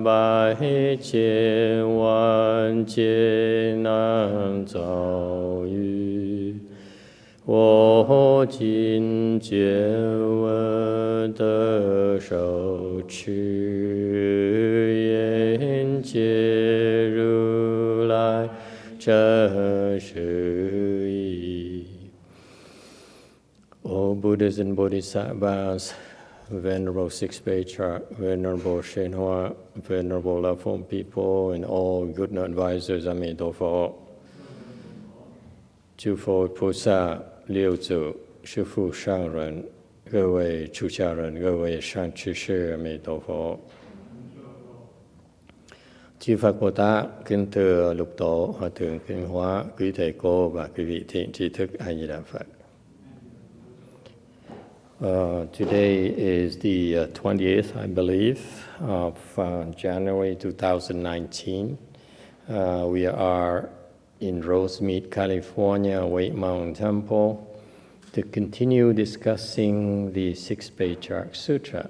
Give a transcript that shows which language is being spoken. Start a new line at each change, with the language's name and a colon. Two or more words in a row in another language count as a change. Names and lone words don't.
Chinese: 百千万劫难遭遇, 我今见闻得受持愿解如来真实义.
English: All Buddhas and Bodhisattvas, Venerable 6th Patriarch, Venerable YongHua, Venerable Loveful People, and all good advisors, I may do for
Vietnamese: chư Phật
Chinese: 菩萨、六祖、师父上人、各位出家人、各位善知识，阿弥陀佛。
Vietnamese: Chư Phật Bồ Tát, kính thưa Lục Tổ, Hòa Thượng Kinh Hóa, quý thầy cô và quý vị thiện tri thức A Di Đà Phật.
English: Today is the 20th, I believe, of January 2019. We are in Rosemead, California, Wei Mountain Temple, to continue discussing the 6th Patriarch Sutra.